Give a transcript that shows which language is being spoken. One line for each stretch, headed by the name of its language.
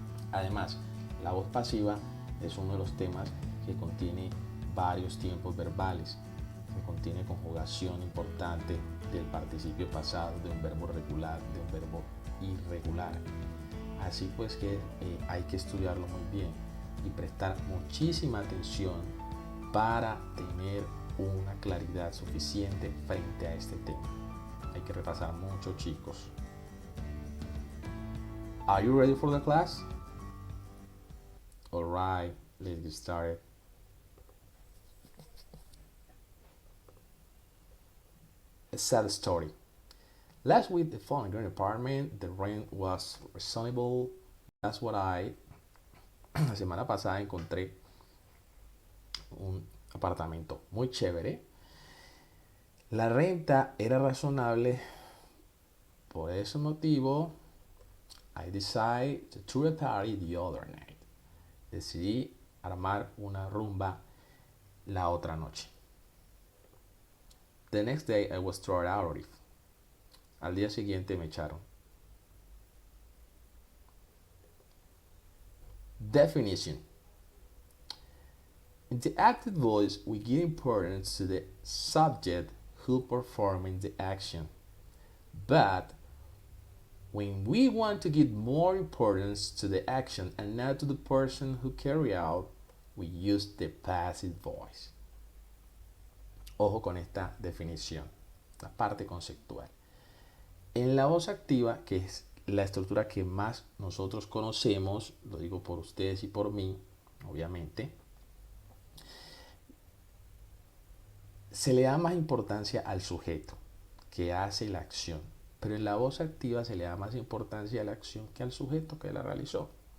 Spanish: Además, la voz pasiva es uno de los temas que contiene varios tiempos verbales, que contiene conjugación importante del participio pasado, de un verbo regular, de un verbo irregular. Así pues que hay que estudiarlo muy bien y prestar muchísima atención para tener una claridad suficiente frente a este tema. Hay que repasar mucho, chicos.
English: Are you ready for the class? All right, let's get started. A sad story. Last week, the found a green apartment. The rent was reasonable. That's what
Spanish: La semana pasada encontré un apartamento muy chévere. La renta era razonable. Por ese motivo,
English: I decided to throw a party the other night.
Spanish: Decidí armar una rumba la otra noche.
English: The next day I was thrown out of it.
Spanish: Al día siguiente me echaron.
English: Definition. In the active voice, we give importance to the subject who performing the action. But when we want to give more importance to the action and not to the person who carry out, we use the passive voice.
Spanish: Ojo con esta definición, la parte conceptual. En la voz activa, que es la estructura que más nosotros conocemos, lo digo por ustedes y por mí, obviamente, se le da más importancia al sujeto que hace la acción, pero en la voz activa se le da más importancia a la acción que al sujeto que la realizó.